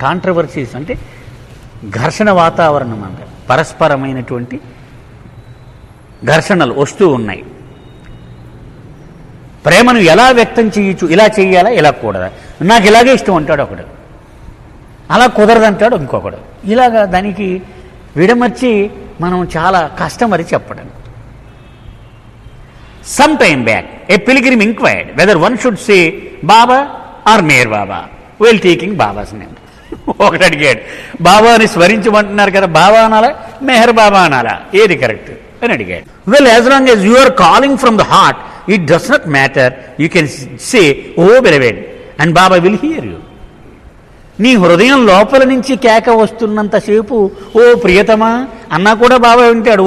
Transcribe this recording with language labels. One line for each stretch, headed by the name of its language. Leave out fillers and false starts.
Telugu: Controversies అంటే ఘర్షణ వాతావరణం, అంటే పరస్పరమైనటువంటి ఘర్షణలు వస్తూ ఉన్నాయి. ప్రేమను ఎలా వ్యక్తం చేయొచ్చు, ఇలా చేయాలా, ఇలా కూడదా, నాకు ఇలాగే ఇష్టం అంటాడు ఒకడు, అలా కుదరదంటాడు ఇంకొకడు. ఇలాగా దానికి విడమర్చి మనం చాలా కష్టం అది చెప్పడం.
English: Some time back, a pilgrim inquired whether one should say Baba or Meher Baba while taking Baba's name.
Telugu: ఒకటి అడిగాడు, బాబాని స్మరించమంటున్నారు కదా, బాబా అనాలా మెహర్ బాబా అనాలా, ఏది కరెక్ట్ అని అడిగాడు.
English: Well, as long as you are calling from the heart, it does not matter, you can say O beloved and Baba will hear you.
Telugu: నీ హృదయం లోపల నుంచి కేక వస్తున్నంతసేపు ఓ ప్రియతమా అన్నా కూడా బాబా వింటాడు.